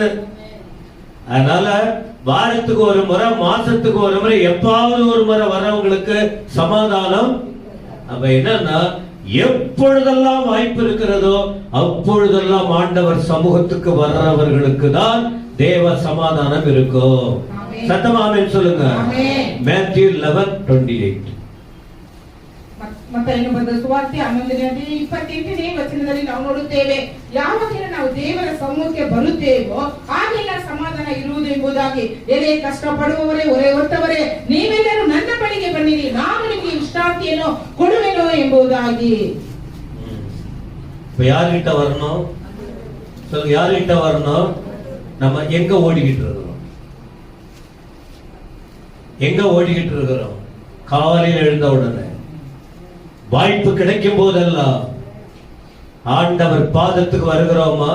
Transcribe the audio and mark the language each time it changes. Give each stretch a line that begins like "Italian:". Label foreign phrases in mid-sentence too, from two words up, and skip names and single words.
Tamil: அதனால வாரத்துக்கு ஒரு முறை, மாசத்துக்கு ஒரு முறை, எப்பாவது ஒரு முறை வரவங்களுக்கு சமாதானம். அப்ப என்னன்னா, எப்பொழுதெல்லாம் வாய்ப்பு இருக்கிறதோ அப்பொழுதெல்லாம் ஆண்டவர் சமூகத்துக்கு வர்றவர்களுக்கு தான் தேவ சமாதானம் இருக்கும். சத்தமா ஆமென் சொல்லுங்க. மேத்யூ 11:28.
Kannada: ಮತ್ತಾಯನು ಬರೆದ ಸುವಾರ್ತೆ 11:28ನೇ ವಚನದಲ್ಲಿ ನಾವು ನೋಡುತ್ತೇವೆ, ಯಾವಾಗ ನಾವು ದೇವರ ಸಮ್ಮುಖಕ್ಕೆ ಬರುತ್ತೇವೋ ಆಗೆಲ್ಲ ಸಮಾಧಾನ ಇರುವುದು ಎಂಬುದಾಗಿ. ಎಲೆ ಕಷ್ಟಪಡುವವರೇ, ಹೊರೆ ಹೊತ್ತವರೇ, ನೀವೆಲ್ಲರೂ ನನ್ನ ಬಳಿಗೆ ಬನ್ನಿರಿ, ನಾನು ನಿಮಗೆ ವಿಶ್ರಾಂತಿಯನ್ನು ಕೊಡುವೆನು ಎಂಬುದಾಗಿ.
Tamil: யார்கிட்ட வரணும் சொல்லுங்க? யார்கிட்ட வரணும்? நம்ம எங்க ஓடிக்கிட்டு இருக்கிறோம்? எங்க ஓடிக்கிட்டு இருக்கிறோம்? காலையில் எழுந்த உடனே, வாய்ப்பு கிடைக்கும் போதெல்லாம் ஆண்டவர் பாதத்துக்கு வருகிறோமா?